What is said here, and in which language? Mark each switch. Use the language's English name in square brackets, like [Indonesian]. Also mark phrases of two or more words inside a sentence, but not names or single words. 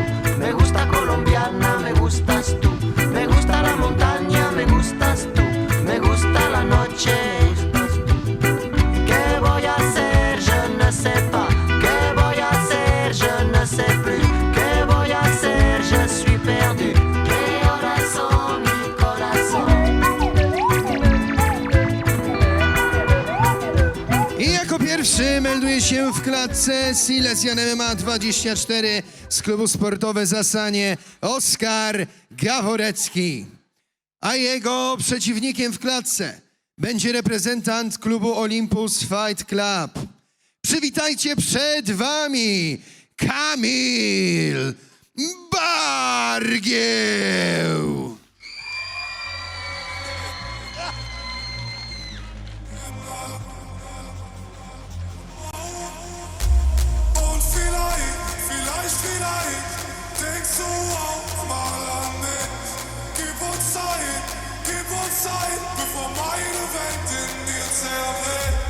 [Spanish] Me gusta colombiana, me gustas tú. Me gusta la montaña, me gustas tú. Me gusta la noche. ¿Qué voy a hacer? [French] Je ne sais pas. [Spanish] ¿Qué voy a hacer? [French] Je ne sais plus. [Spanish] ¿Qué voy a hacer? [French] Je suis perdu. [Spanish] ¿Qué horas son mi corazón? [Polish] I jako pierwszy melduje się w klatce Silesian MMA 24 z klubu Sportowe Zasanie Oskar Gaworecki. A jego przeciwnikiem w klatce będzie reprezentant klubu Olympus Fight Club. Przywitajcie przed wami Kamil Bargieł. [German] Und vielleicht denkst du auch mal an mich. Gib uns Zeit, bevor meine Welt in dir zerbricht.